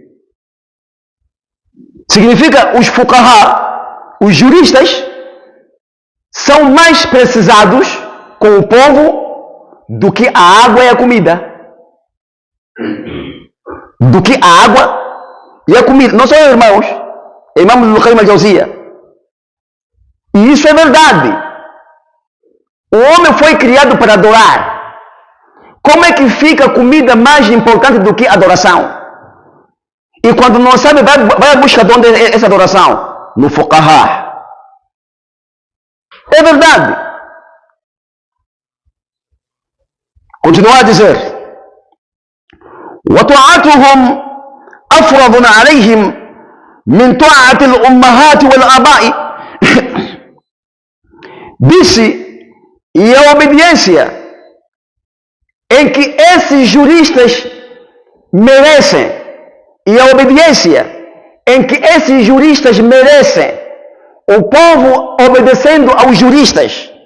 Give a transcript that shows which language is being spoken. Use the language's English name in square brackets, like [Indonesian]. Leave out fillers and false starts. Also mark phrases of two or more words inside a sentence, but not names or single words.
[Portuguese] Significa, os fuqaha, os juristas, são mais precisados com o povo do que a água e a comida. Do que a água e a comida. Não são irmãos. Imam Ibn Qayyim al-Jawziyya. E isso é verdade. O homem foi criado para adorar. Como é que fica a comida mais importante do que a adoração? E quando não sabe, vai buscar de onde é essa adoração? No fuqaha. É verdade. Continua a dizer: [Arabic] وَطَاعَتُهُمْ أَفْرَضٌ عَلَيْهِمْ من طاعة الأمهات والآباء. [Portuguese] Disse: e a obediência em que esses juristas merecem, e a obediência em que esses juristas merecem, o povo obedecendo aos juristas,